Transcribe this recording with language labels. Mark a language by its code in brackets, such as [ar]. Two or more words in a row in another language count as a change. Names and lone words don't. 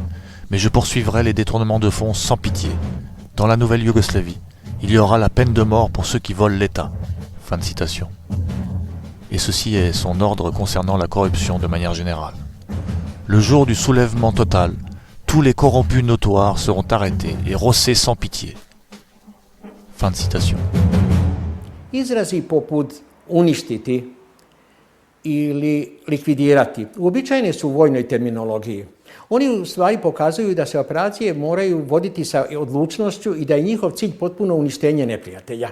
[fr] Mais je poursuivrai les détournements de fonds sans pitié. Dans la nouvelle Yougoslavie, il y aura la peine de mort pour ceux qui volent l'État. Fin de citation. Et ceci est son ordre concernant la corruption de manière générale. Le jour du soulèvement total, tous les corrompus notoires seront arrêtés et rossés sans pitié. Fin de citation. [sr] Izrazi poput uništiti ili likvidirati uobičajene su u vojnoj terminologiji. Oni u stvari pokazuju da se operacije moraju voditi sa odlučnošću i da je njihov cilj potpuno uništenje neprijatelja.